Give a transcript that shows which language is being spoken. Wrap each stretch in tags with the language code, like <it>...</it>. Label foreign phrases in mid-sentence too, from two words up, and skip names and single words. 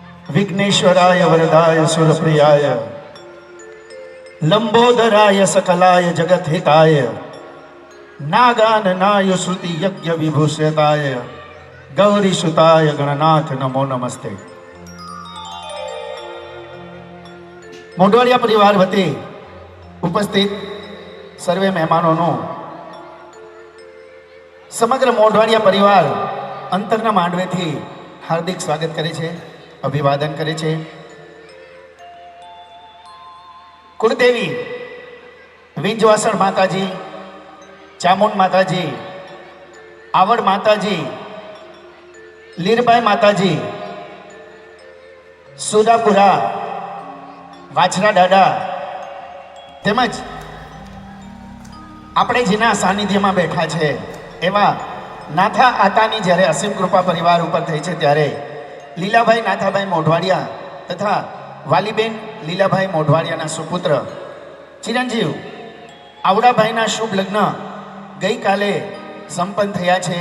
<sa>विघ्नेश्वराय वरदाय सुरप्रियाय लंबोदराय सकलाय जगत हिताय नागाननाय श्रुति यज्ञ विभूषिताय गौरी सुताय गणनाथ नमो नमस्ते।</sa> <gu>મોઢવાડિયા પરિવાર વતી ઉપસ્થિત સર્વે મહેમાનો સમગ્ર મોઢવાડિયા પરિવાર અંતરના માંડવેથી હાર્દિક સ્વાગત કરે છે, અભિવાદન કરે છે। કુળદેવી વિંજવાસણ માતાજી, ચામુંડ માતાજી, આવડ માતાજી, લીરબાઈ માતાજી, સુદાપુરા, વાછરા દાદા તેમજ આપણે જેના સાનિધ્યમાં બેઠા છે એવા નાથા આતાની જ્યારે અસીમ કૃપા પરિવાર ઉપર થઈ છે ત્યારે લીલાભાઈ નાથાભાઈ મોઢવાડિયા તથા વાલીબેન લીલાભાઈ મોઢવાડિયાના સુપુત્ર ચિરંજીવ આવડાભાઈના શુભ લગ્ન ગઈકાલે સંપન્ન થયા છે।</gu>